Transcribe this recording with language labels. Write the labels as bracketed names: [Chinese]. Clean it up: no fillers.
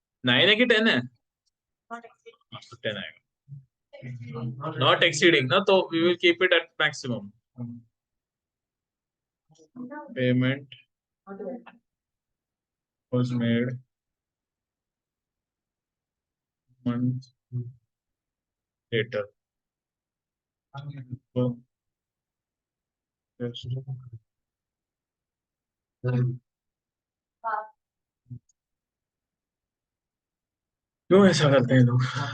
[Hindi] 9 है कि 10 है? 10 आएगा, [English] not exceeding [Hindi] ना, तो [English] We will keep it at maximum. Payment was made month later. So, just [Hindi] क्यों ऐसा करते हैं लोग?